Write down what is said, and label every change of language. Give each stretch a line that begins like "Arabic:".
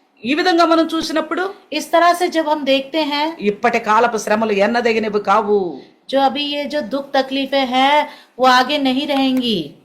Telugu: ఈ విధంగా మనం చూసినప్పుడు
Hindi: इस तरह से जब हम देखते हैं,
Telugu: ఇప్పటి కాలపు శ్రమలు ఎన్నదగినవి కావు.
Hindi: जो अभी ये जो दुख तकलीफें हैं वो आगे नहीं रहेंगी।